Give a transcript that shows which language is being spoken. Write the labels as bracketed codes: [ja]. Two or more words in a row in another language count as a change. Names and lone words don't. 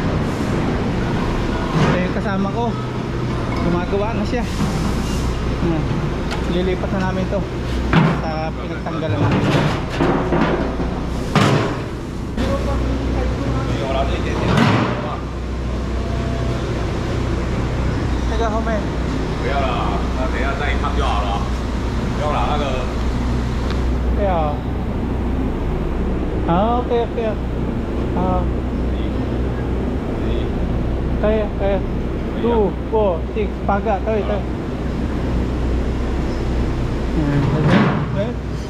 [tl] Ito yung kasama ko. Gumagawa na siya. Lilipat na namin to sa pinagtanggalan namin. Teka ho men. [zh] 不要了，那等一下再一看就好了。不要了，那个。 [tl] Kaya. Okay, okay. Kaya. 2, 4, 6, paga, tayo. Okay.